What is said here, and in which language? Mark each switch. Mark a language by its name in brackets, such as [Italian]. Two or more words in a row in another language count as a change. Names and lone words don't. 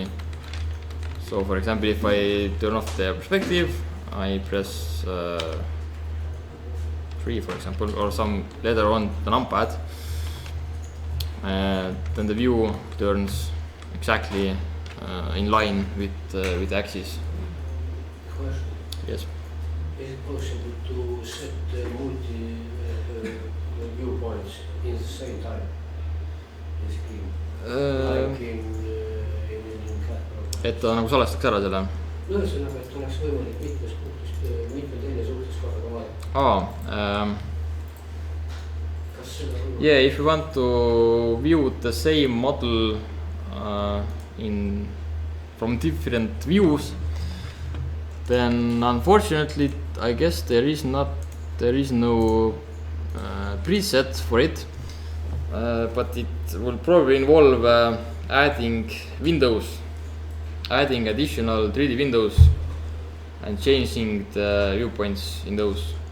[English] So for example, if I turn off the perspective, I press 3 for example, or some letter on the numpad, then the view turns exactly in line with the axis. Question. Yes. Is it possible to set multi viewpoints in the same time? Basically, like in CAD program. [Estonian] Et ta nagu salvestaks ära selle? Ühesõnaga, et oleks võimalik mitme teine suhtes korraga vaadata. Kas seda võimalik? [English] Yeah, if you want to view the same model from different views, then unfortunately I guess there is no preset for it, but it will probably involve adding additional 3D windows and changing the viewpoints in those.